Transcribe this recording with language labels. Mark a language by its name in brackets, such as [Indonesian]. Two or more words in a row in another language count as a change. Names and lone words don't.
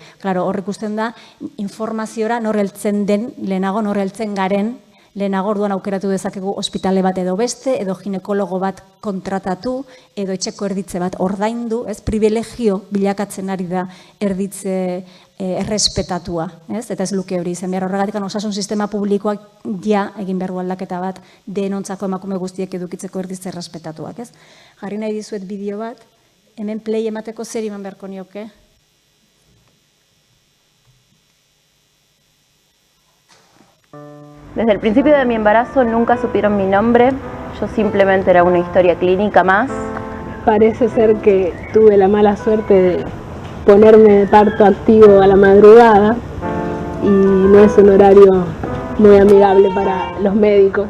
[Basque] Klaro, hor ikusten da, informaziora nor heltzen den, lehenago nor heltzen garen, lehenago orduan aukeratu dezakegu ospitale bat edo beste, edo ginekologo bat kontratatu, edo etxeko erditze bat ordaindu, privilegio bilakatzen ari da erditze errespetatua, eta ez luke hori izan behar. Horregatik osasun sistema publikoak ja egin behar du aldaketa bat denontzako emakume guztiek edukitzeko erditze errespetatuak. Jarri nahi dizuet bideo bat, hemen play emateko zer iman beharko nioke. [Spanish] Desde el principio de mi embarazo nunca supieron mi nombre, yo simplemente era una historia clínica más. Parece ser que tuve la mala suerte de ponerme de parto activo a la madrugada y no es un horario muy amigable para los médicos.